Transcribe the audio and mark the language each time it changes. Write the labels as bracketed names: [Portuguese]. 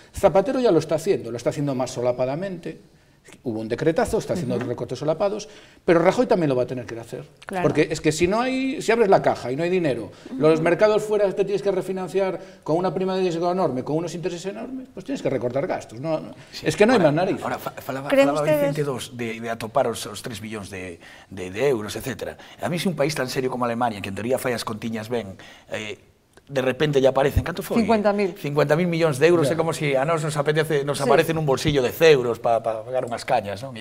[Spanish] Zapatero ya lo está haciendo más solapadamente. Hubo un decretazo, está haciendo recortes solapados, pero Rajoy también lo va a tener que hacer. Claro. Porque es que si abres la caja y no hay dinero, los mercados fuera te tienes que refinanciar con una prima de riesgo enorme, con unos intereses enormes, pues tienes que recortar gastos. Sí. Es que no hay más nariz. [Galician] Ahora, falaba Vicente de atopar os 3 billóns de euros, etc. A mí, se un país tan serio como Alemania, que en teoría fai as contiñas ben, de repente ya aparecen, ¿canto foi? 50.000 millóns de euros, é como se a nos aparece nun bolsillo de euros para pagar unhas cañas, non?